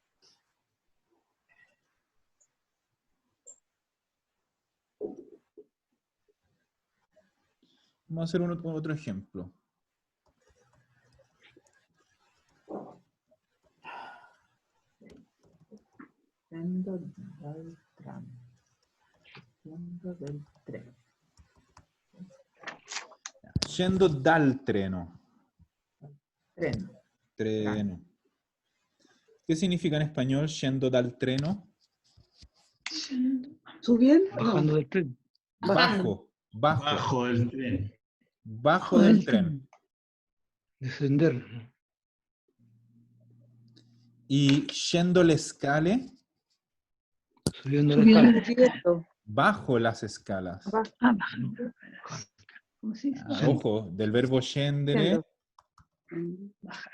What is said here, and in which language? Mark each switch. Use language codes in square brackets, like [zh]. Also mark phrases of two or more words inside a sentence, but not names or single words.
[es] Vamos a hacer otro ejemplo. Siendo del tram. Siendo del tren. [it] Scendo dal treno. Treno. Treno. [es] ¿Qué significa en español [it] scendo dal treno? [es] ¿Subiendo? Bajando del tren. Bajo. Bajo. Bajo el tren. Bajo del tren. Descender. [it] Y scendo le scale, [es] Subiendo la escala. Subiendo. bajo las escalas. Bajando. ¿Cómo se dice? Ojo, del verbo scendere, Bajar.